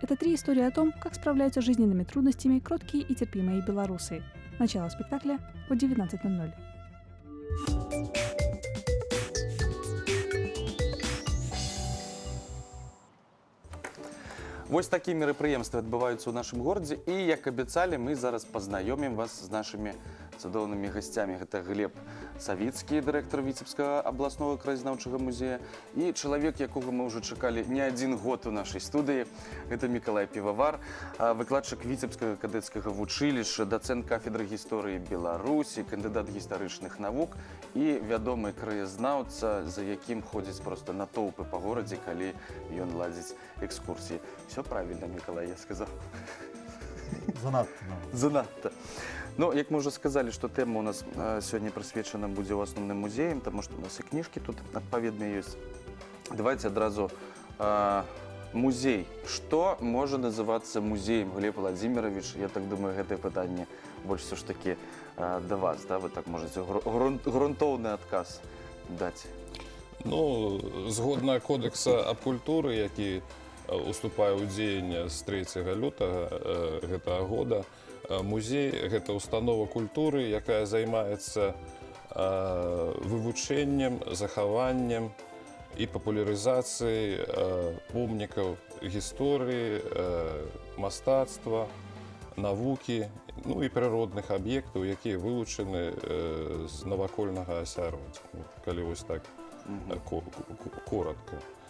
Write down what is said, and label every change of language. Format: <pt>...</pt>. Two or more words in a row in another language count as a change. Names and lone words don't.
<ru>Это 3 истории о том, как справляются с жизненными трудностями кроткие и терпимые белорусы. Начало спектакля в 19:00.</ru> <be>Вось такие мерапрыемствы адбываюцца ў нашым горадзе, і як абяцалі, мы зараз пазнаёмім вас з нашымі цудоўнымі гасцямі. Гэта Глеб Савіцкі, дырэктар Віцебскага абласнога краязнаўчага музея, і чалавек, якога мы ўжо чакалі не адзін год у нашай студыі. Гэта Мікалай Півавар, выкладчык Віцебскага кадэцкага вучылішча, дацэнт кафедры гісторыі Беларусі, кандыдат гістарычных навук і вядомы краязнаўца, за якім ходзяць проста натоўпы па горадзе, калі ён ладзіць экскурсіі.</be> <ru>Все правильно, Миколай, я сказал. Занадто. Занадто. Ну, як мы уже сказали, что тема у нас сегодня присвячена будет основным музеям, потому что у нас и книжки тут отповедные есть. Давайте одразу музей. Что может называться музеем, Глеб Владимирович? Я так думаю, это питание больше все ж таки до вас, да? Вы так можете грунтовный отказ дать.</ru> <be>Ну, згодна кодекса аб культуры, які уступае ў дзеянне з 3 лютага гэтага года, музей – гэта установа культуры, якая займаецца вывучэннем, захаваннем і папулярызацыяй помнікаў гісторыі, мастацтва, навукі, ну і прыродных аб'ектаў, якія вылучаны з навакольнага асяроддзя, калі вось так коротко.</be>